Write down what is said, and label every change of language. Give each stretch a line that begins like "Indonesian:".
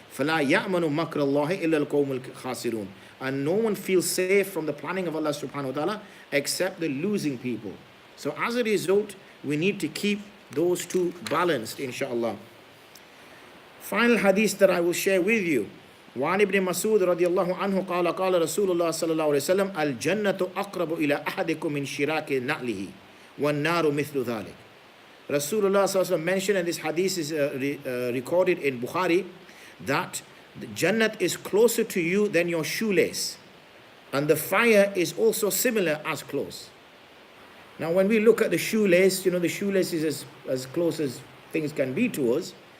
Arabic: فَلَا يَأْمَنُ مَكْرَ اللَّهِ إِلَّا الْقَوْمُ الْخَاسِرُونَ.
English: And no one feels safe from the planning of Allah subhanahu wa ta'ala except the losing people. So as a result, we need to keep those two balanced, inshallah. Final hadith that I will share with you.
Arabic: وعن ابن مسعود رضي الله عنه قال قال رسول الله صلى الله عليه وسلم الجنة أقرب إلى أحدكم من شراك نعله والنار مثل ذلك.
English: Rasulullah sallallahu alaihi wasallam mentioned, and this hadith is recorded in Bukhari, that the Jannat is closer to you than your shoelace, and the fire is also similar as close. Now, when we look at the shoelace, you know, the shoelace is as close as things can be to us.